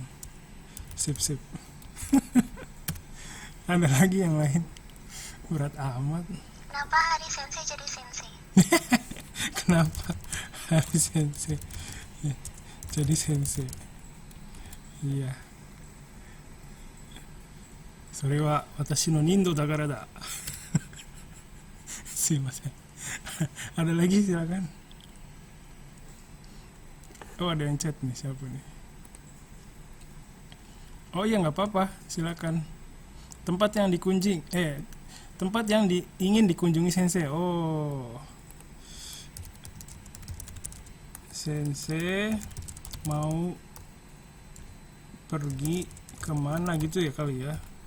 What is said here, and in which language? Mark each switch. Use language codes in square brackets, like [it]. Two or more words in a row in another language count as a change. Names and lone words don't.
[id] Sip. Ada lagi yang lain? Berat amat. Kenapa Hari Sensei jadi Sensei? Kenapa Hari Sensei jadi Sensei? [ja] Iya. それは私の忍道だからだ. Sumimasen. [id] Ada lagi, silakan. Oh, ada yang chat nih, siapa nih? Oh iya, nggak apa-apa, silakan. Tempat yang ingin dikunjungi Sensei. Oh, Sensei mau pergi kemana gitu ya kali ya?